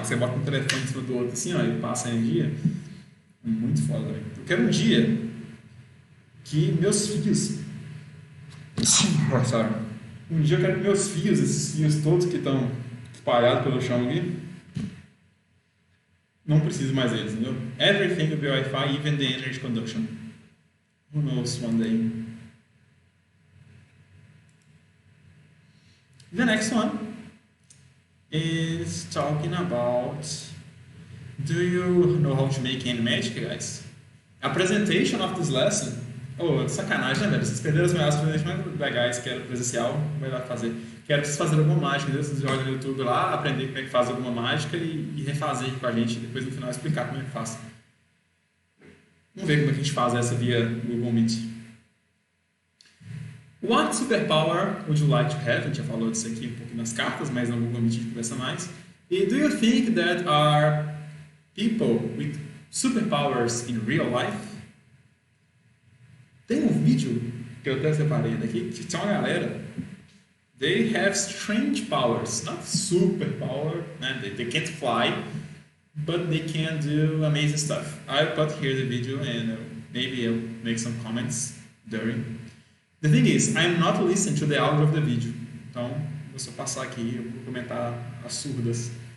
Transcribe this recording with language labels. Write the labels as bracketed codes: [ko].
[pt] Que você bota um telefone em cima do outro assim, ó, e passa a energia. É muito foda, velho. Eu quero um dia que meus fios... Sorry. Um dia eu quero que meus fios, esses fios todos que estão espalhados pelo chão aqui, não preciso mais deles, entendeu? [en] Everything will be Wi-Fi, even the energy conduction. Who knows one day? The next one is talking about, do you know how to make hand magic, guys? A presentation of this lesson. [pt] Oh, sacanagem, né, velho? Vocês perderam as melhores presentações mais legais que era presencial, vai lá fazer. Quero que vocês façam alguma mágica, entendeu? Vocês olham no YouTube lá, aprender como é que faz alguma mágica e refazer com a gente, depois no final explicar como é que faz. Vamos ver como é que a gente faz essa via Google Meet. [en] What superpower would you like to have? [pt] A gente já falou disso aqui um pouco nas cartas, mas no Google Meet a gente conversa mais. [en] E do you think that are people with superpowers in real life? [pt] Tem um vídeo que eu até separei daqui, que tinha uma galera, [en] they have strange powers, not superpower, [pt] né? [en] They can't fly, but they can do amazing stuff. I'll put here the video and maybe I'll make some comments during. The thing is, I'm not listening to the audio of the video, [pt] então vou só passar aqui e vou comentar as surdas.